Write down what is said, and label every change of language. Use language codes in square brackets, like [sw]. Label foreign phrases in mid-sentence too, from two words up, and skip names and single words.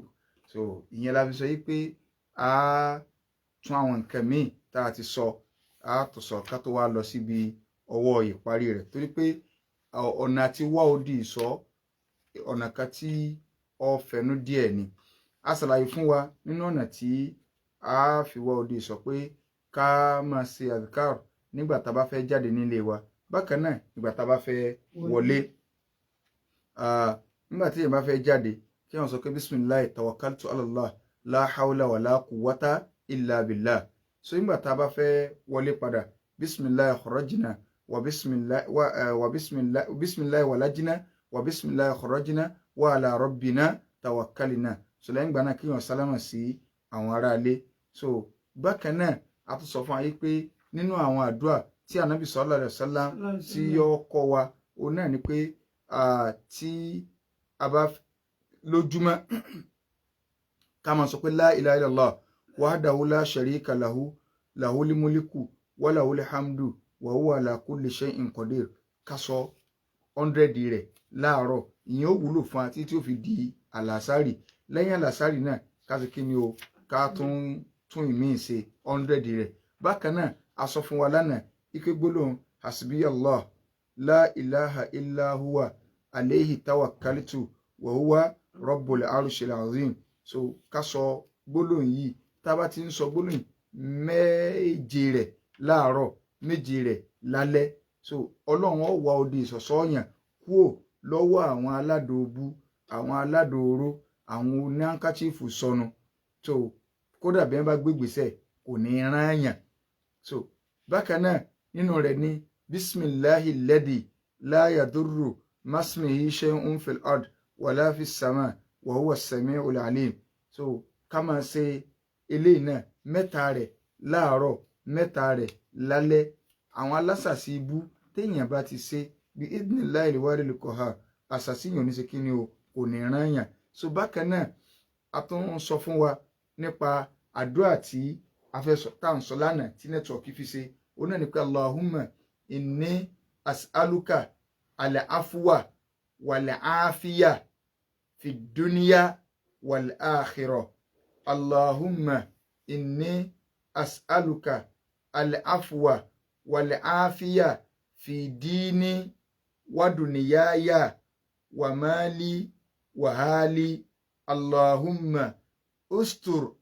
[yo] ìyẹn la fi sọ yìí pé a tún àwọn nǹkan míì tá a ti sọ a tó sọ ká tó wá lọ síbi ọwọ́ ìparí rẹ̀, torí pé ọ̀nà àti wá odi ìsọ ọ̀nà kan tí ó fẹ̀nú díẹ̀ ni. a ṣàlàyé fún wa nínú ọ̀nà tí a fi wá odi ìsọ pé ká máa ṣe adhkar nígbà tá a bá fẹ́ jáde nílé wa, bákan náà nígbà tá a bá fẹ́ wọlé. nígbà tí èèyàn bá fẹ́ jáde kí wọ́n sọ pé [ar] بسم الله توكلت على الله لا حول ولا قوة إلا بالله. [yo] nígbà tá a bá fẹ́ wọlé padà, [ar] بسم الله خرجنا وبسم الله ولجنا وبسم الله خرجنا وعلى ربنا توكلنا. [yo] lẹ́yìn ìgbà náà kí wọ́n sálámà sí àwọn aráalé. bákan náà a tún sọ fún ayé pé nínú àwọn àdúrà tí ànábì [ar] صلى الله عليه وسلم [yo] tí yóò kọ́ wa òun náà ni pé tí a bá lójúmọ́ ká máa sọ pé [ar] لا إله إلا الله وحده لا شريك له له الملك وله الحمد وهو على كل شيء قدير. [yo] ká sọ 100 rẹ̀ láàárọ̀ ìyẹn ó wúlò fún wa títí ó fi di àlàsárì lẹ́yìn àlàsárì náà ká sì kí ni o ká tún ìmíì ṣe 100 rẹ̀ bákan náà a sọ fún wa lánàá ike gbólóhùn [ar] حسبي الله لا إله إلا هو عليه توكلت وهو رب العرش العظيم [yo] so ká sọ gbólóhùn yìí tá bá ti ń sọ gbólóhùn méje rẹ̀ láàárọ̀ méje rẹ̀ lálẹ́ so ọlọ́run ó wá odi ìsọ̀sọ́yàn kúò lọ́wọ́ àwọn aládòóbú àwọn aládòóró àwọn oníhankachifu sọnù so kódà bí wọ́n bá gbégbèsè kò ní rán yàn so bákan náà nínú rẹ̀ ní [ar] بسم الله الذي لا يضر مع اسمه شيء في الأرض ولا في السماء وهو السميع العليم [yo] so ká máa ṣe eléyìí náà mẹ́ta rẹ̀ láàárọ̀ mẹ́ta rẹ̀ lálẹ́ àwọn alásàsí ibú téèyàn bá ti ṣe bí [ar] بإذن الله الواحد القهار [yo] àṣàṣìyàn ní ṣe kí ni o kò ní rán yàn so bákan náà a tún sọ fún wa nípa àdúrà tí a fẹ́ sọ tá à ń sọ lánàá tí nẹ́tíwọ̀kì fi ṣe ó náà ní pé [ar] اللهم إني أسألك العفو والعافية في الدنيا والآخرة اللهم إني أسألك العفو والعافية في ديني ودنياي ومالي وحالي اللهم استر